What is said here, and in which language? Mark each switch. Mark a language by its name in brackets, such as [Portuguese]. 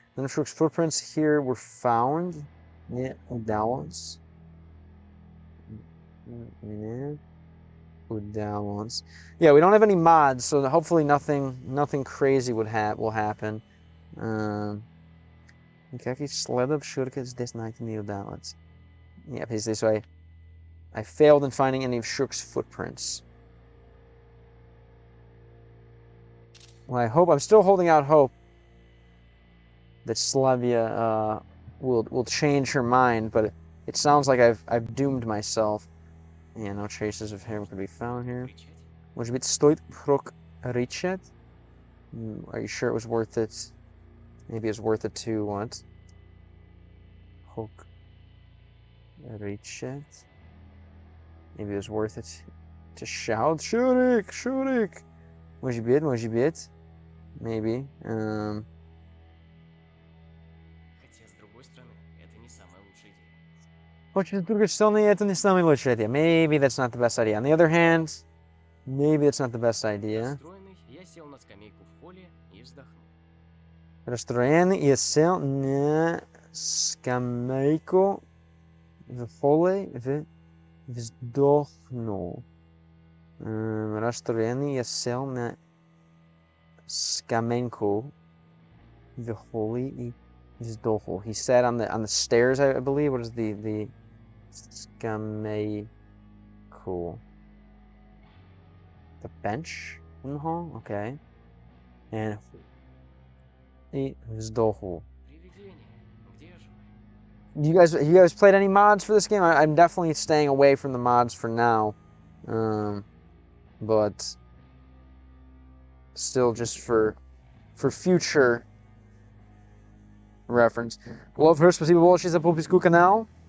[English] None of Shurik's footprints here were found. [Russian] Не удалось. Не удалось. [English] Yeah, we don't have any mods, so hopefully nothing crazy will happen. [Russian] Никаких следов Шурика здесь найти не удалось. [English] Yeah, basically, so I failed in finding any of Shook's footprints. Well, I hope, I'm still holding out hope that Slavia will change her mind, but it sounds like I've doomed myself. Yeah, no traces of him could be found here. [Russian] Может быть, стоит прокричать? [English] Are you sure it was worth it? Maybe it's worth it to what? [Russian] Прокричать? [English] Maybe it was worth it to shout, Shurik, Shurik. [Russian] Может быть, [English] maybe. [Russian] Хотя, с другой стороны, это не самая лучшая идея. Хотя, с другой стороны, это не самая лучшая идея. [English] Maybe that's not the best idea. On the other hand, maybe it's not the best idea. [Russian] Расстроенный, я сел на скамейку в холле и вздохнул. Расстроенный, я сел на скамейку в холле и вздохнул. Расстроенный, я сел на скамейку в холле и вздохнул. [English] He sat on the stairs, I believe. What is the [Russian] скамейку? [English] The bench in the hall? Okay. And [Russian] и вздохнул. Привидение, где же вы? [English] You guys played any mods for this game? I'm definitely staying away from the mods for now. But still just for future reference. Love her, [Russian] спасибо большое за подписку канал.